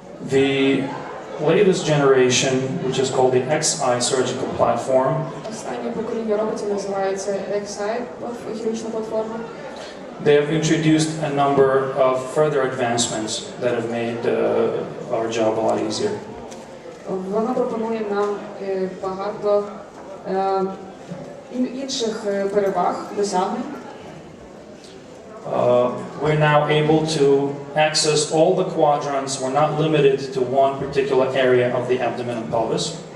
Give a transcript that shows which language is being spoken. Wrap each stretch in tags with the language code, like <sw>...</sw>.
<en>The latest generation, which is called the XI surgical platform,</en> <uk>Останнє покоління роботів називається XI, хірургічна платформа.</uk> <en>they have introduced a number of further advancements that have made our job a lot easier.</en> <uk>Вона пропонує нам багато інших переваг, досягнень.</uk> <en>We're now able to access all the quadrants. We're not limited to one particular area of the abdomen and pelvis.</en>